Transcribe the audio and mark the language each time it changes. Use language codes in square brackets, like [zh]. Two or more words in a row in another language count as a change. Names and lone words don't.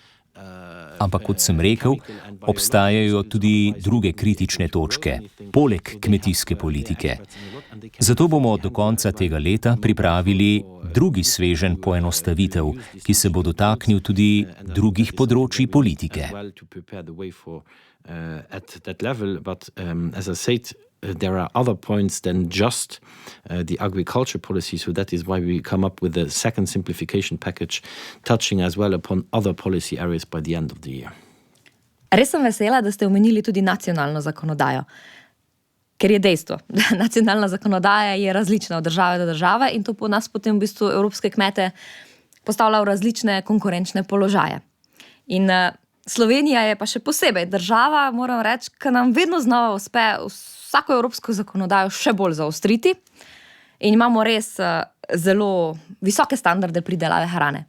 [sl] Ampak, kot sem rekel, obstajajo tudi druge kritične točke, poleg kmetijske politike. Zato bomo do konca tega leta pripravili drugi sveženj poenostavitev, ki se bo dotaknil tudi drugih področij politike. [en] There are other points than just the agriculture policy, so that is why we come up with the second simplification package, touching as well upon other policy areas by the end of the year. [sl] Res sem vesela, da ste omenili tudi nacionalno zakonodajo, ker je dejstvo, da nacionalna zakonodaja je različna od države do države in to po nas potem v bistvu evropske kmete postavlja v različne konkurenčne položaje. In Slovenija je pa še posebej država, moram reči, ki nam vedno znova uspe vsako evropsko zakonodajo še bolj zaostriti in imamo res zelo visoke standarde pridelave hrane.